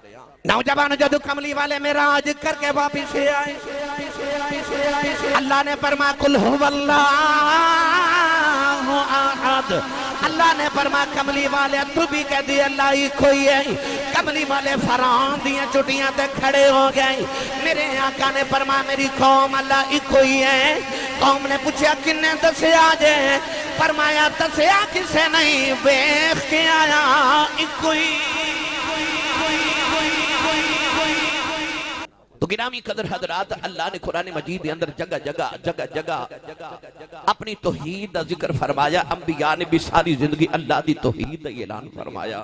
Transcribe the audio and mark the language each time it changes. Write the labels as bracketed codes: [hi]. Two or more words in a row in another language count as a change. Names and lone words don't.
[pa] نوجوان جدو کملی والے معراج کر کے واپس آئے، اللہ نے فرما [ar] قل هو الله أحد. [pa] اللہ نے فرما کملی والے تو بھی کہہ دی اللہ ہی کوئی ہے. کملی والے فاران دیاں چوٹیاں تے کھڑے ہو گئے. میرے آقا نے فرما میری قوم اللہ ہی کوئی ہے. قوم نے پچھیا کنے دسیا جے? فرمایا دسیا کسے نہیں، ویکھ کے آیا اکو ہی. [ur] تو گرامی قدر حضرات، اللہ نے قرآن مجید کے اندر جگہ جگہ اپنی توحید کا ذکر فرمایا. انبیاء نے بھی ساری زندگی اللہ کی توحید کا اعلان فرمایا.